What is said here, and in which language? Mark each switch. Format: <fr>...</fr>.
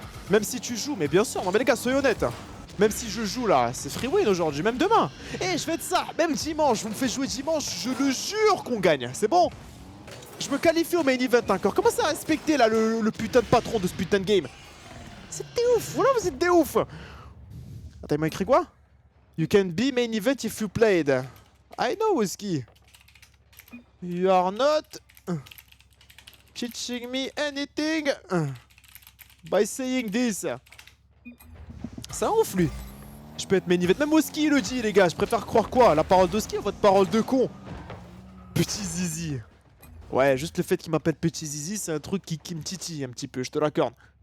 <fr>Même si tu joues, mais bien sûr, non mais les gars, soyez honnêtes. Même si je joue là, c'est free win aujourd'hui, même demain. Et je fais de ça, même dimanche, vous me faites jouer dimanche, je le jure qu'on gagne, c'est bon. Je me qualifie au main event encore. Commencez à respecter là le putain de patron de ce putain de game. C'est des ouf, voilà, vous êtes des ouf. Attends, il m'a écrit quoi?</fr> <en>You can be main event if you played. I know, Whiskey. You are not teaching me anything by saying this.</en> <fr>C'est un ouf lui. Je peux être main event. Même Oski le dit les gars. Je préfère croire quoi? La parole d'Oski ou votre parole de con? Petit zizi. Ouais, juste le fait qu'il m'appelle petit zizi, c'est un truc qui me titille un petit peu, je te l'accorde.</fr>